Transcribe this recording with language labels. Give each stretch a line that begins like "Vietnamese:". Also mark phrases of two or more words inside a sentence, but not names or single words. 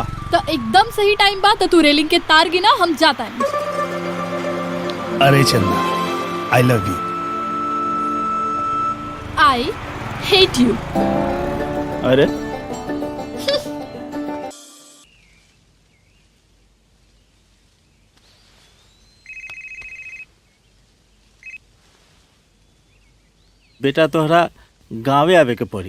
Bhojpuri: तो एकदम सही टाइम बा तो तू रेलिंग के तार गिना, हम जाता है। अरे चंदा,
English: I love you. I hate you. अरे
Bhojpuri: बेटा तोहरा गाँवे आवे के पड़ी।